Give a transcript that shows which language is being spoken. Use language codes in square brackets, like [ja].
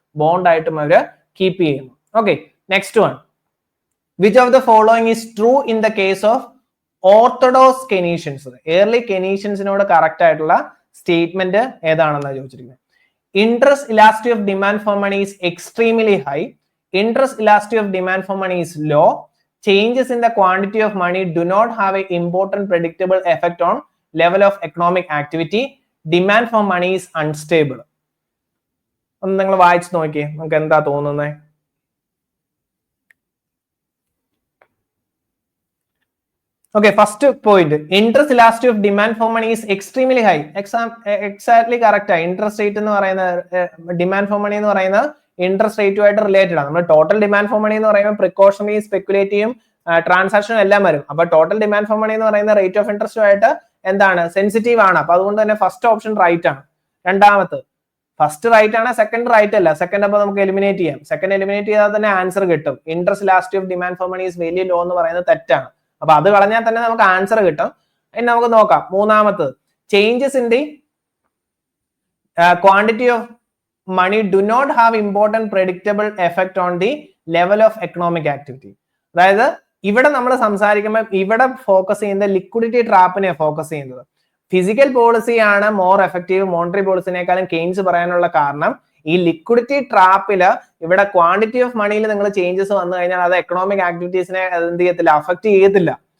[ml] Bond ആയിട്ടും അവര് keep ചെയ്യുന്നു. [en] Okay, next one. Which of the following is true in the case of orthodox Keynesians? [ml] Early കെനീഷ്യൻസിനോട് correct ആയിട്ടുള്ള statement ഏതാണെന്നാണ് ചോദിച്ചിരിക്കുന്നത്. [en] Interest elasticity of demand for money is extremely high. Interest elasticity of demand for money is low. Changes in the quantity of money do not have an important predictable effect on level of economic activity. Demand for money is unstable. [ml] ഒന്ന് നിങ്ങൾ വായിച്ചു നോക്കിയേ, നമുക്ക് എന്താ തോന്നുന്നത്? [en] Okay, first point, interest elasticity of demand for money is extremely high. Exactly correct. [ml] Interest rate എന്ന് പറയുന്ന demand for money എന്ന് പറയുന്ന ഇൻട്രസ്റ്റ് റേറ്റുമായിട്ട് റിലേറ്റഡ് ആണ്. നമ്മൾ ടോട്ടൽ ഡിമാൻഡ് ഫോർ മണി എന്ന് പറയുമ്പോൾ പ്രിക്കോഷണറി, സ്പെക്കുലേറ്റീവും ട്രാൻസാക്ഷനും എല്ലാം വരും. അപ്പൊ ടോട്ടൽ ഡിമാൻഡ് ഫോർ മണി എന്ന് പറയുന്ന റേറ്റ് ഓഫ് ഇൻട്രസ്റ്റുമായിട്ട് എന്താണ്, സെൻസിറ്റീവ് ആണ്. അപ്പൊ അതുകൊണ്ട് തന്നെ ഫസ്റ്റ് ഓപ്ഷൻ റൈറ്റ് ആണ്. രണ്ടാമത് ഫസ്റ്റ് റൈറ്റ് ആണ്, സെക്കൻഡ് റൈറ്റ് അല്ല. സെക്കൻഡ് അപ്പൊ നമുക്ക് എലിമിനേറ്റ് ചെയ്യാം. സെക്കൻഡ് എലിമിനേറ്റ് ചെയ്താൽ തന്നെ ആൻസർ കിട്ടും. [en] interest elasticity of demand for money is very low [ml] എന്ന് പറയുന്നത് തെറ്റാണ്. അപ്പൊ അത് കളഞ്ഞാൽ തന്നെ നമുക്ക് ആൻസർ കിട്ടും. ഇനി നമുക്ക് നോക്കാം മൂന്നാമത്തത്. [en] Changes in the quantity of money do not have important predictable effect on the level of economic activity. [ml] അതായത് ഇവിടെ നമ്മൾ സംസാരിക്കുമ്പോൾ ഇവിടെ ഫോക്കസ് ചെയ്യുന്നത് ലിക്വിഡിറ്റി ട്രാപ്പിനെ ഫോക്കസ് ചെയ്യുന്നത്. ഫിസിക്കൽ പോളിസി ആണ് മോർ എഫക്റ്റീവ് മോണിറ്ററി പോളിസിനേക്കാളും കെയ്ൻസ് പറയാനുള്ള കാരണം ഈ ലിക്വിഡിറ്റി ട്രാപ്പില് ഇവിടെ ക്വാണ്ടിറ്റി ഓഫ് മണിയിൽ നിങ്ങൾ ചേഞ്ചസ് വന്നു കഴിഞ്ഞാൽ അത് എക്കണോമിക് ആക്ടിവിറ്റീസിനെ എന്ത് ചെയ്യത്തില്ല, അഫക്ട് ചെയ്യത്തില്ല.